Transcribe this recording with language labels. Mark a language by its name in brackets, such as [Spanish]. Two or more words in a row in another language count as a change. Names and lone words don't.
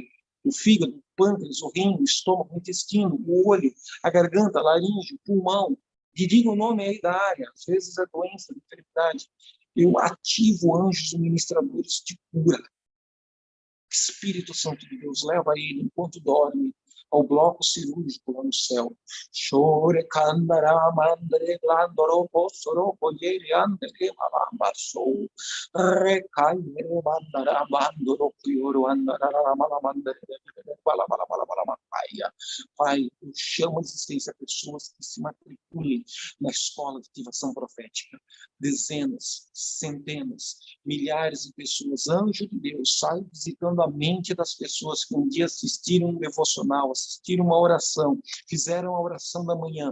[Portuguese] O fígado, o pâncreas, o rim, o estômago, o intestino, o olho, a garganta, a laringe, o pulmão. E diga o nome aí da área. Às vezes é doença, enfermidade. Eu ativo anjos ministradores de cura. Espírito Santo de Deus, leva ele enquanto dorme ao bloco cirúrgico lá no céu. Chore candara mandre glandoro possoro colheri andere malambassou recai mandara bandoro pioro andara malamandre Pai, eu chamo a existência pessoas que se matriculem na escola de ativação profética. Dezenas, centenas, milhares de pessoas, anjo de Deus, sai visitando a mente das pessoas que um dia assistiram um devocional, assistiram uma oração, fizeram a oração da manhã.